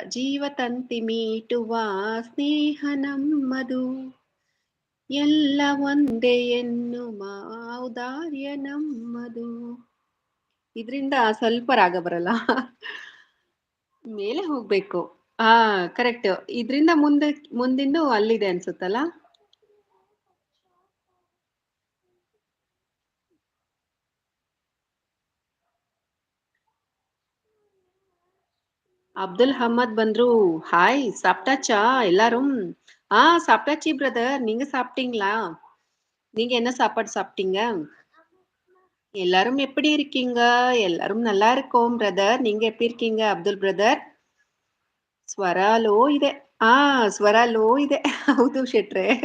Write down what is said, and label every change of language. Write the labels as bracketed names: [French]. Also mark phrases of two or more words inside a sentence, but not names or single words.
[Kannada] ಜೀವತಂತಿ ಮೀಟುವ ಸ್ನೇಹ ನಮ್ಮದು, ಎಲ್ಲ ಒಂದೇ ಎನ್ನುವ ಔದಾರ್ಯ ನಮ್ಮದು. ಇದರಿಂದ ಸ್ವಲ್ಪ ರಾಗ ಬರಲ್ಲ, ಮೇಲೆ ಹೋಗ್ಬೇಕು. ಕರೆಕ್ಟ್. ಇದರಿಂದ ಮುಂದಿಂದು ಅಲ್ಲಿದೆ ಅನ್ಸುತ್ತಲ್ಲ. [Tamil] அப்துல் அஹமத் பந்த்ரு, ஹாய், சாப்பிட்டாச்சா எல்லாரும்? சாப்பிட்டாச்சு பிரதர், நீங்க சாப்பிட்டீங்களா? நீங்க என்ன சாப்பாடு சாப்பிட்டீங்க? எல்லாரும் எப்படி இருக்கீங்க? எல்லாரும் நல்லா இருக்கோம் பிரதர். நீங்க எப்படி இருக்கீங்க ಅಬ್ದುಲ್ ಬ್ರದರ್? [Kannada] ಸ್ವರ ಲೋ ಇದೆ. ಸ್ವರ ಲೋ ಇದೆ. ಹೌದು ಶೆಟ್ರೆ.